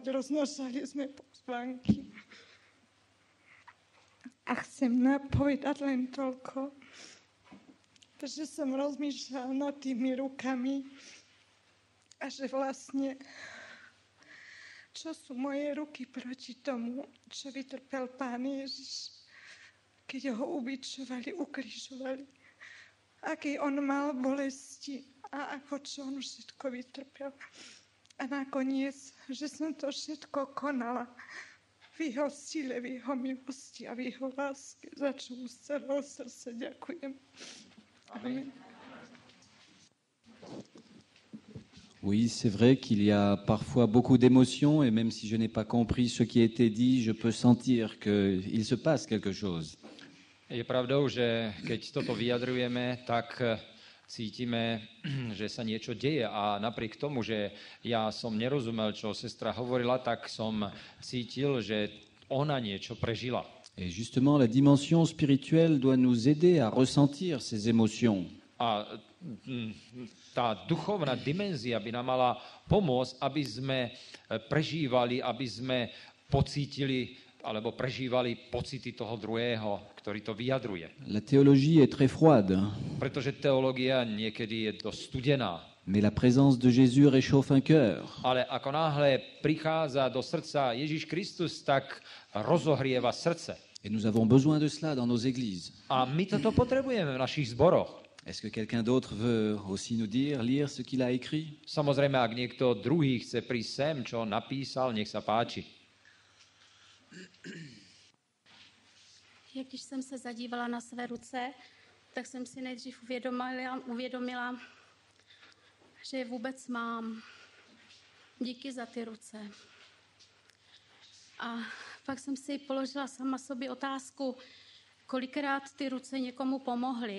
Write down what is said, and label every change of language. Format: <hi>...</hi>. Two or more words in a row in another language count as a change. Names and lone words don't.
<sk>Roznášali sme pozvánky. A chcem povedať len toľko, že som rozmýšľala nad tými rukami a že vlastne, čo sú moje ruky proti tomu, čo vytrpel Pán Ježiš, keď ho ubičovali, ukrižovali. Aký on mal bolesti a ako čo on všetko vytrpel. A nakoniec, že som to všetko konala v jeho sile, v jeho milosti a v jeho láske, za čo mu z celého srdca ďakujem. Amen.</sk> <fr>Oui, c'est vrai qu'il y a parfois beaucoup d'émotions et même si je n'ai pas compris ce qui a été dit, je peux sentir qu'il se passe quelque chose.</fr> <sk>Je pravdou, že keď toto vyjadrujeme, tak cítime, že sa niečo deje a napriek tomu, že ja som nerozumel, čo sestra hovorila, tak som cítil, že ona niečo prežila.</sk> <fr>Et justement, la dimension spirituelle doit nous aider à ressentir ces émotions.</fr> <sk>A tá duchovná dimenzia by nám mala pomôcť, aby sme prežívali, aby sme pocítili alebo prežívali pocity toho druhého, ktorý to vyjadruje.</sk> <fr>La théologie est très froide,</fr> <sk>Pretože teológia niekedy je dosť studená.</sk> <fr>mais la présence de Jésus réchauffe un cœur.</fr> <sk>Ale ako náhle prichádza do srdca Ježiš Kristus, tak rozohrieva srdce.</sk> <fr>Et nous avons besoin de cela dans nos églises.</fr> <sk>A my toto potrebujeme v našich zboroch.</sk> <fr>Est-ce que quelqu'un d'autre veut aussi nous dire, lire ce qu'il a écrit?</fr> <sk>Samozrejme, ak niekto druhý chce prísť sem, čo napísal, nech sa páči.</sk> <cs>Když jsem se zadívala na své ruce, tak jsem si nejdřív uvědomila, že je vůbec mám. Díky za ty ruce. A pak jsem si položila sama sobě otázku, kolikrát ty ruce někomu pomohly.</cs>